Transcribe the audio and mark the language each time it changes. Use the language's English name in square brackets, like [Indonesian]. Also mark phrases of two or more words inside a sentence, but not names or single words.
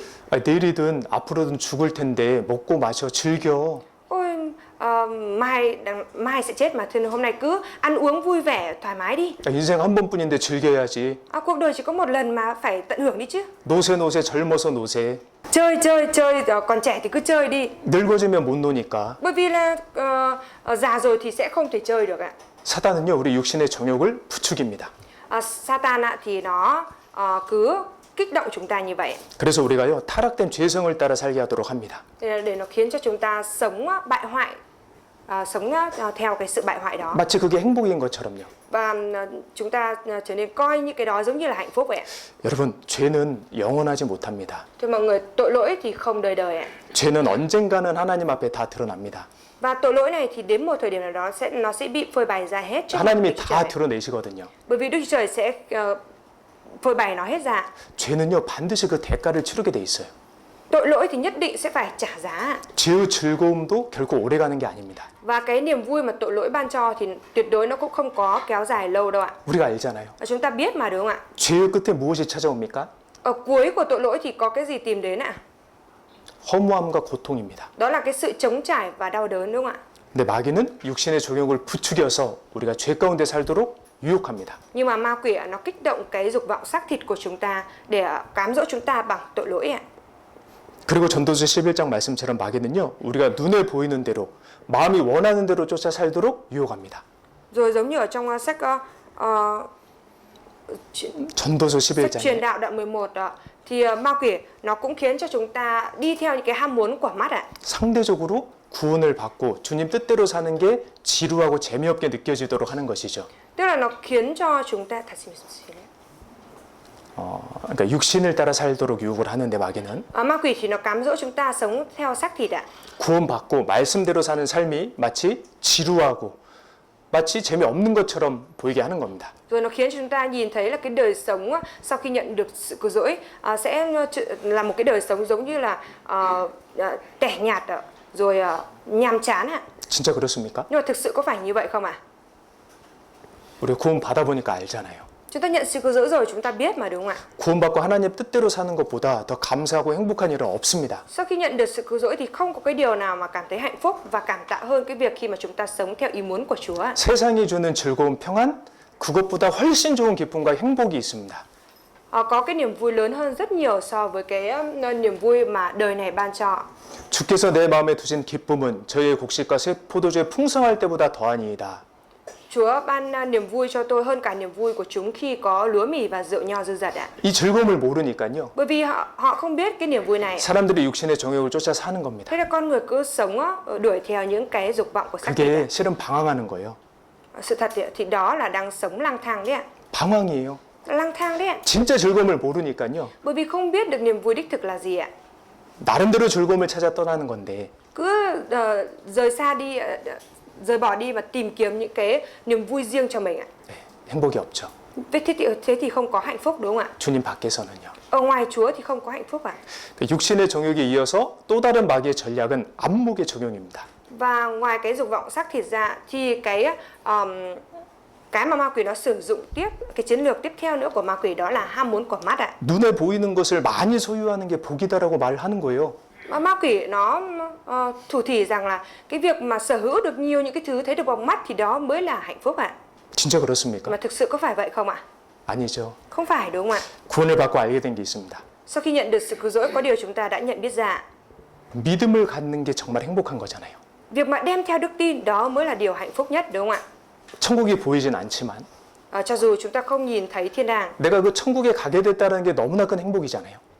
[Korean] 내일이든 앞으로든 죽을 텐데 먹고 마셔 즐겨. [Vietnamese] Ôi, mai sẽ chết mà thôi hôm nay cứ ăn uống vui vẻ thoải mái đi. [Korean] 인생 한 번뿐인데 즐겨야지. [Vietnamese] Cuộc đời chỉ có một lần mà phải tận hưởng đi chứ. [Korean] 노세 젊어서 노세. [Vietnamese] Chơi còn trẻ thì cứ chơi đi. [Korean] 늙어지면 못 노니까. [Vietnamese] Bởi vì là già rồi thì sẽ không thể chơi được ạ. [Korean] 사단은요 우리 육신의 정욕을 부추깁니다. [Vietnamese] Satan ạ thì nó cứ kích động chúng ta như vậy. [Korean] 그래서 우리가요 타락된 죄성을 따라 살게 하도록 합니다. [Vietnamese] Để nó khiến cho chúng ta sống bại hoại, sống theo cái sự bại hoại đó. [Korean] 마치 그게 행복인 것처럼요. [Vietnamese] Và chúng ta trở nên coi những cái đó giống như là hạnh phúc vậy ạ. [Korean] 여러분 죄는 영원하지 못합니다. [Vietnamese] Thì mọi người, tội lỗi thì không đời đời ạ. [Korean] 죄는 언젠가는 하나님 앞에 다 드러납니다. [Vietnamese] Và tội lỗi này thì đến một thời điểm nào đó nó sẽ bị phơi bày ra hết trước mặt [Korean] 하나님이 [Vietnamese] Đức Chúa [Korean] 다 [Vietnamese] Trời. [Korean] 드러내시거든요. [Vietnamese] Bởi vì Đức Chúa Trời sẽ phơi bày nó hết ra. [Korean] 죄는요 반드시 그 대가를 치르게 돼 있어요. [Vietnamese] Tội lỗi thì nhất định sẽ phải trả giá. [Korean] 죄의 즐거움도 결코 오래가는 게 아닙니다. [Vietnamese] Và cái niềm vui mà tội lỗi ban cho thì tuyệt đối nó cũng không có kéo dài lâu đâu ạ. [Korean] 우리가 알잖아요. [Vietnamese] Chúng ta biết mà đúng không ạ? [Korean] 죄의 끝에 무엇이 찾아옵니까? [Vietnamese] Ở cuối của tội lỗi thì có cái gì tìm đến ạ? [Korean] 허무함과 고통입니다. [Vietnamese] Đó là cái sự chống trải và đau đớn đúng không ạ? [Korean] 근데 마귀는 육신의 정욕을 부추겨서 우리가 죄 가운데 살도록 유혹합니다. [Vietnamese] Nhưng mà ma quỷ nó kích động cái dục vọng xác thịt của chúng ta để cám dỗ chúng ta bằng tội lỗi ạ. [Korean] 그리고 전도서 11장 말씀처럼 마귀는요 우리가 눈에 보이는 대로 마음이 원하는 대로 쫓아 살도록 유혹합니다. [Vietnamese] Rồi giống như ở trong sách [Korean] 전도서 [Vietnamese] truyền [Korean] 11장에 [Vietnamese] đạo đoạn 11 đó, thì ma quỷ nó cũng khiến cho chúng ta đi theo những cái ham muốn của mắt ạ. [Korean] 상대적으로 구원을 받고 주님 뜻대로 사는 게 지루하고 재미없게 느껴지도록 하는 것이죠. [Vietnamese] Tức là nó khiến cho chúng ta [Korean] 그러니까 육신을 따라 살도록 유혹을 하는데 마귀는 [Vietnamese] ma quỷ thì nó cám dỗ chúng ta sống theo xác thịt ạ. [Korean] 구원받고 말씀대로 사는 삶이 마치 지루하고 마치 재미없는 것처럼 보이게 하는 겁니다. [Vietnamese] Rồi nó khiến chúng ta nhìn thấy là cái đời sống sau khi nhận được sự cứu rỗi sẽ là một cái đời sống giống như là tẻ nhạt rồi nhàm chán ạ. [Korean] 진짜 그렇습니까? [Vietnamese] Nhưng mà thực sự có phải như vậy không ạ? [Korean] 우리 구원 받아보니까 알잖아요. [Vietnamese] Chúng ta nhận sự cứu rỗi rồi chúng ta biết mà đúng không ạ? [Korean] 구원받고 하나님 뜻대로 사는 것보다 더 감사하고 행복한 일은 없습니다. [Vietnamese] Sau khi nhận được sự cứu rỗi thì không có cái điều nào mà cảm thấy hạnh phúc và cảm tạ hơn cái việc khi mà chúng ta sống theo ý muốn của Chúa. [Korean] 세상이 주는 즐거운 평안, 그것보다 훨씬 좋은 기쁨과 행복이 있습니다. [Vietnamese] Có cái niềm vui lớn hơn rất nhiều so với cái niềm vui mà đời này ban cho. [Korean] 주께서 내 마음에 두신 기쁨은 저희의 곡식과 새 포도주의 풍성할 때보다 더하니이다. [Vietnamese] Chúa ban niềm vui cho tôi hơn cả niềm vui của chúng khi có lúa mì và rượu nho dư dật ạ. [Korean] 이 즐거움을 모르니까요. [Vietnamese] Bởi vì họ không biết cái niềm vui này. [Korean] 사람들이 육신의 정욕을 쫓아 사는 겁니다. [Vietnamese] Thế là con người cứ sống đuổi theo những cái dục vọng của xác thịt. [Korean] 그게 실은 방황하는 거예요. [Vietnamese] Sự thật thì đó là đang sống lang thang đấy ạ. [Korean] 방황이에요. [Vietnamese] Lang thang đấy ạ. [Korean] 진짜 즐거움을 모르니까요. [Vietnamese] Bởi vì không biết được niềm vui đích thực là gì ạ. [Korean] 나름대로 즐거움을 찾아 떠나는 건데 [Vietnamese] Cứ rời xa đi, rời bỏ đi và tìm kiếm những cái niềm vui riêng cho mình ạ. [Korean] 행복이 없죠. [Vietnamese] Thế thì không có hạnh phúc đúng không ạ? [Korean] 주님 밖에서는요. [Vietnamese] Ở ngoài Chúa thì không có hạnh phúc ạ. [Korean] 육신의 정욕에 이어서 또 다른 마귀의 전략은 안목의 적용입니다. [Vietnamese] Và ngoài cái dục vọng xác thịt ra thì cái mà ma quỷ nó sử dụng tiếp, cái chiến lược tiếp theo nữa của ma quỷ đó là ham muốn của mắt ạ. [Korean] 눈에 보이는 것을 많이 소유하는 게 복이다라고 말하는 거예요. [Vietnamese] Ma quỷ nó thủ thỉ rằng là cái việc mà sở hữu được nhiều những cái thứ thấy được bằng mắt thì đó mới là hạnh phúc ạ. [Korean] 진짜 그렇습니까? [Vietnamese] Mà thực sự có phải vậy không ạ? [Korean] 아니죠. [Vietnamese] Không phải đúng không ạ? [Korean] 구원을 받고 알게 된 게 있습니다. [Vietnamese] Sau khi nhận được sự cứu rỗi có điều chúng ta đã nhận biết ra. [Korean] 믿음을 갖는 게 정말 행복한 거잖아요. [Vietnamese] Việc mà đem theo đức tin đó mới là điều hạnh phúc nhất đúng không ạ? [Korean] 천국이 보이진 않지만 [Vietnamese] Cho dù chúng ta không nhìn thấy thiên đàng, [Korean] 내가 그 천국에 가게 됐다는 게 너무나 큰 행복이잖아요.